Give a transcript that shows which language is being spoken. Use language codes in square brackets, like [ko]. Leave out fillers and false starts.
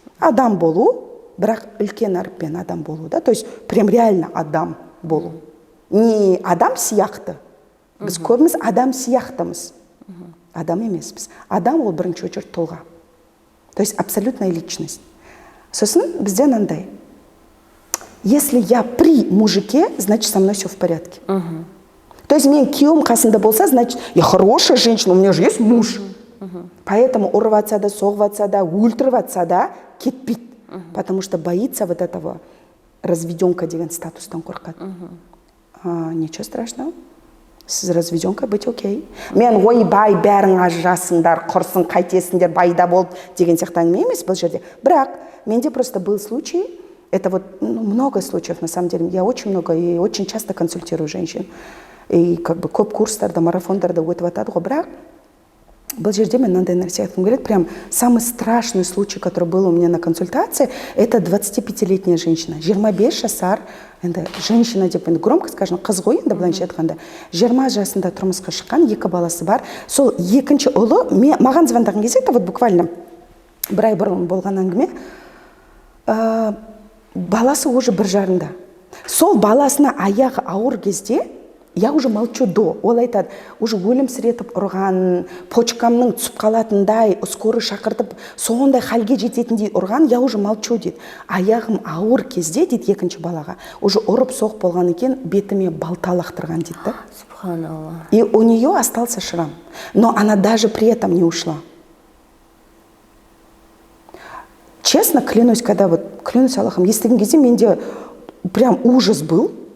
[kk] Адам болу, бірақ үлкен әріппен адам болу, да? То есть [ru] прям реально [kk] адам болу. Не адам сияқты. Біз көбіміз адам сияқтымыз. Адам емеспіз. Адам ол бірінші очередь тұлға. [ru] То есть абсолютная личность. [kk] Сосын бізде мынандай. [ru] Если я при мужике, значит со мной все в порядке. То есть [kk] мен күйеуім қасында болса, [ru] значит, я хорошая женщина, у меня же есть муж. [kk] Поэтому ұрыватса да, соғыватса да, өлтіріватса да, кетпейді. [ru] Потому что боится вот этого разведенка [kk] деген статустан қорқады. [ru] Ничего страшного. Сіз разведенка быть окей. [kk] Мен ойбай бәрің ажырасыңдар, құрсын қайтесіңдер, байда болып деген сияқты әңгіме емес бұл жерде. [ru] Бірақ менде просто был случай, это вот много случаев на самом деле. Я очень много и очень часто консультирую женщин. [kk] И как бы көп курстарда, марафондарда өтіп атады ғой. Бірақ бұл жерде мен мынандай нәрсе айтқым келеді. [ru] Прям самый страшный случай, который был у меня на консультации, это 25-летняя женщина. [kk] 25 жасар, енді женщина деп енді [ru] громко скажем, [kk] қыз ғой енді былайша айтқанда. 20 жасында тұрмысқа шыққан, 2 баласы бар. Сол екінші ұлы маған звондаған кезде, [ru] это вот буквально [kk] бір ай бұрын болған әңгіме, баласы уже 1 жарында. Сол баласына аяғы ауыр кезде [ru] я уже молчу [kk] до. Ол айтады, уже өлімсіретіп ұрған, почкамның түсіп қалатындай, скорый шақыртып, сондай халге жететіндей ұрған, [ru] я уже молчу [kk] дейді. Аяғым ауыр кезде дейді екінші балаға, уже ұрып соқ болған екен, бетіме балта лақтырған дейді. Субханаллах. [ru] И у нее остался шрам. Но она даже при этом не ушла. Честно, клянусь, когда вот, клянусь Аллахом, [kk] естіген кезде менде [ru] прям ужас был.